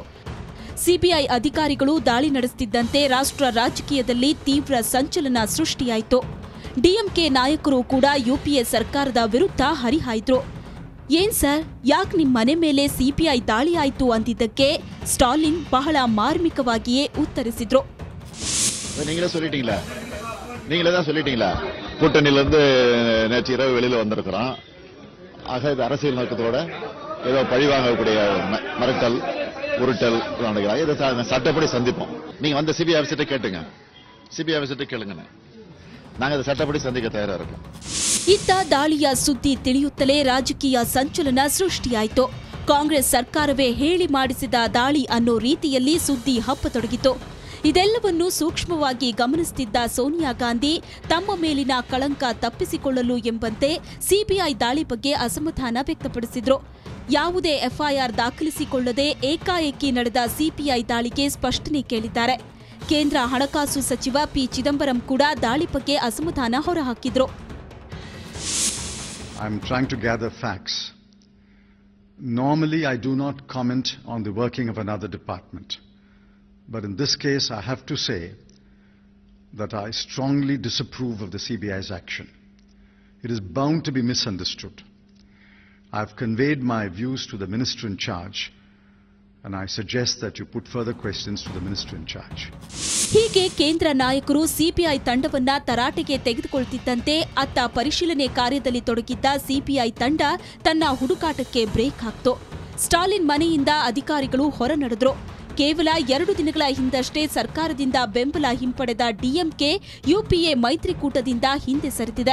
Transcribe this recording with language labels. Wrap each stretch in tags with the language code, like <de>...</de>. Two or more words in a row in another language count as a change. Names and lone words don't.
<kn>ಸಿಬಿಐ ಅಧಿಕಾರಿಗಳು ದಾಳಿ ನಡೆಸುತ್ತಿದ್ದಂತೆ ರಾಷ್ಟ್ರ ರಾಜಕೀಯದಲ್ಲಿ ತೀವ್ರ ಸಂಚಲನ ಸೃಷ್ಟಿಯಾಯಿತು. ಡಿಎಂಕೆ ನಾಯಕರು ಕೂಡ ಯುಪಿಎ ಸರ್ಕಾರದ ವಿರುದ್ಧ ಹರಿಹಾಯ್ದ್ರು. ಏನ್ ಸರ್, ಯಾಕೆ ನಿಮ್ಮ ಮನೆ ಮೇಲೆ ಸಿಬಿಐ ದಾಳಿ ಆಯಿತು ಅಂದಿದ್ದಕ್ಕೆ ಸ್ಟಾಲಿನ್ ಬಹಳ ಮಾರ್ಮಿಕವಾಗಿಯೇ ಉತ್ತರಿಸಿದ್ರು.</kn> <ta>நீங்களே தான் சொல்லிட்டீங்களா, கூட்டணியிலிருந்து நேற்று இரவு வெளியில வந்திருக்கிறோம். ஆக இது அரசியல் நோக்கத்தோட ஏதோ பழிவாங்கக்கூடிய மிரட்டல் உருட்டல் நடக்கிறாங்க. இதை சட்டப்படி சந்திப்போம். நீங்க வந்து சிபிஐ ஆஃபீஸர்ட்ட கேட்டுங்க, சிபிஐ ஆஃபீஸர்ட்ட கேளுங்க. நாங்க அதை சட்டப்படி சந்திக்க தயாரா இருக்கோம்.</ta> <kn>ಇತ್ತ ದಾಳಿಯ ಸುದ್ದಿ ತಿಳಿಯುತ್ತಲೇ ರಾಜಕೀಯ ಸಂಚಲನ ಸೃಷ್ಟಿಯಾಯಿತು. ಕಾಂಗ್ರೆಸ್ ಸರ್ಕಾರವೇ ಹೇಳಿ ಮಾಡಿಸಿದ ದಾಳಿ ಅನ್ನೋ ರೀತಿಯಲ್ಲಿ ಸುದ್ದಿ ಹಬ್ಬತೊಡಗಿತು. ಇದೆಲ್ಲವನ್ನೂ ಸೂಕ್ಷ್ಮವಾಗಿ ಗಮನಿಸುತ್ತಿದ್ದ ಸೋನಿಯಾ ಗಾಂಧಿ ತಮ್ಮ ಮೇಲಿನ ಕಳಂಕ ತಪ್ಪಿಸಿಕೊಳ್ಳಲು ಎಂಬಂತೆ ಸಿಬಿಐ ದಾಳಿ ಬಗ್ಗೆ ಅಸಮಾಧಾನ ವ್ಯಕ್ತಪಡಿಸಿದ್ರು. ಯಾವುದೇ ಎಫ್ಐಆರ್ ದಾಖಲಿಸಿಕೊಳ್ಳದೆ ಏಕಾಏಕಿ ನಡೆದ ಸಿಬಿಐ ದಾಳಿಗೆ ಸ್ಪಷ್ಟನೆ ಕೇಳಿದ್ದಾರೆ. ಕೇಂದ್ರ ಹಣಕಾಸು ಸಚಿವ ಪಿ ಚಿದಂಬರಂ ಕೂಡ ದಾಳಿ ಬಗ್ಗೆ ಅಸಮಾಧಾನ ಹೊರಹಾಕಿದ್ರು.</kn> <en>I am trying to gather facts. Normally I do not comment on the working of another department. But in this case, I have to say that I strongly disapprove of the CBI's action. It is bound to be misunderstood. I have conveyed my views to the minister in charge, and I suggest that you put further questions to the minister in charge.</en> <kn>ಹೀಗೆ ಕೇಂದ್ರ ನಾಯಕರು ಸಿಬಿಐ ತಂಡವನ್ನ ತರಾಟೆಗೆ ತೆಗೆದುಕೊಳ್ಳುತ್ತಿದ್ದಂತೆ ಅತ್ತ ಪರಿಶೀಲನೆ ಕಾರ್ಯದಲ್ಲಿ ತೊಡಗಿದ್ದ ಸಿಬಿಐ ತಂಡ ತನ್ನ ಹುಡುಕಾಟಕ್ಕೆ ಬ್ರೇಕ್ ಹಾಕ್ತು. ಸ್ಟಾಲಿನ್ ಮನೆಯಿಂದ ಅಧಿಕಾರಿಗಳು ಹೊರ ನಡೆದ್ರು. ಕೇವಲ 2 ದಿನಗಳ ಹಿಂದಷ್ಟೇ ಸರ್ಕಾರದಿಂದ ಬೆಂಬಲ ಹಿಂಪಡೆದ ಡಿಎಂಕೆ ಯುಪಿಎ ಮೈತ್ರಿಕೂಟದಿಂದ ಹಿಂದೆ ಸರಿದಿದೆ.</kn>